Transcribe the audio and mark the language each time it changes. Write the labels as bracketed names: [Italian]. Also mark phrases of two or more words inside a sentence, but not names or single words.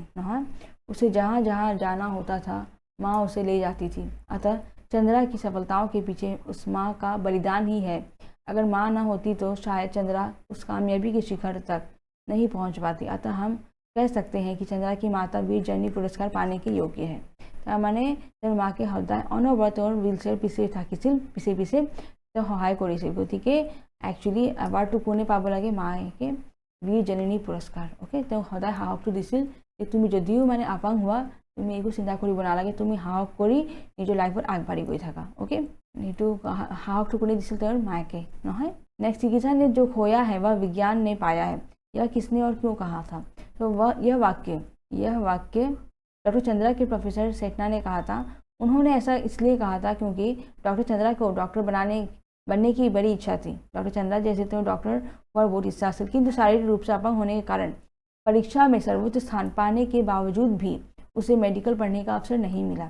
[Hindi] उसे जहाँ जहाँ जाना होता था माँ उसे ले जाती थी। अतः चंद्रा की सफलताओं के पीछे उस माँ का बलिदान ही है। अगर माँ न होती तो शायद चंद्रा उस कामयाबी के शिखर तक नहीं पहुँच पाती। अतः हम कह सकते हैं कि चंद्रा की माता वीर जननी पुरस्कार पाने के योग्य है। [Assamese] মানে তেওঁৰ মাকে সদায় অনবৰত তেওঁৰ হুইল চেয়াৰ পিছে থাকিছিল, পিছে পিছে তেওঁ সহায় কৰিছিল। গতিকে একচুৱেলি এৱাৰ্ডটো কোনে পাব লাগে, মাকে বীৰ জননী পুৰস্কাৰ। অ'কে, তেওঁ সদায় সাহসটো দিছিল যে তুমি যদিও মানে আপাং হোৱা তুমি একো চিন্তা কৰিব নালাগে, তুমি সাহস কৰি নিজৰ লাইফত আগবাঢ়ি গৈ থাকা। অ'কে, সেইটো সাহসটো কোনে দিছিল, তেওঁৰ मायके, নহয়। [Hindi] नेक्स्ट, चिकित्सा ने जो खोया है वह विज्ञान ने पाया है, यह किसने और क्यों कहा था। तो यह वाक्य डॉक्टर चंद्रा के प्रोफेसर सेठना ने कहा था। उन्होंने ऐसा इसलिए कहा था क्योंकि डॉक्टर चंद्रा को डॉक्टर बनने की बड़ी इच्छा थी। डॉक्टर चंद्रा जैसे तो डॉक्टर और बहुत इच्छा हासिल, किंतु शारीरिक रूप से अपंग होने के कारण परीक्षा में सर्वोच्च स्थान पाने के बावजूद भी उसे मेडिकल पढ़ने का अवसर नहीं मिला।